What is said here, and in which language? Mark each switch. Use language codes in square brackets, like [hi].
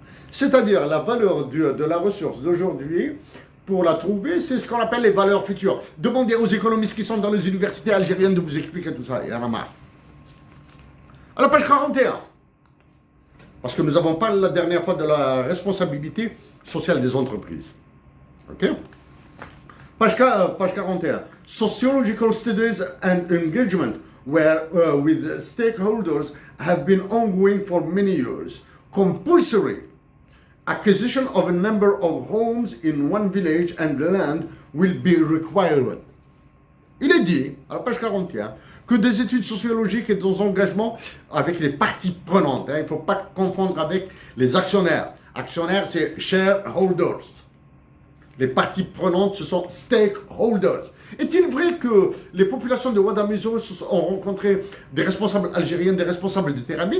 [fr] C'est-à-dire la valeur de la ressource d'aujourd'hui, pour la trouver, c'est ce qu'on appelle les valeurs futures. Demandez aux économistes qui sont dans les universités algériennes de vous expliquer tout ça. Il y en a marre. À la page 41, parce que nous avons parlé la dernière fois de la responsabilité sociale des entreprises. OK? Page 41. [en] Sociological studies and engagement with stakeholders have been ongoing for many years. Compulsory acquisition of a number of homes in one village and land will be required. [fr] Il est dit, à la page 41, que des études sociologiques et des engagements avec les parties prenantes. Hein, il ne faut pas confondre avec les actionnaires. Actionnaires, c'est shareholders. Les parties prenantes, ce sont stakeholders. Est-il vrai que les populations de Ouadamizor ont rencontré des responsables algériens, des responsables de Terramine?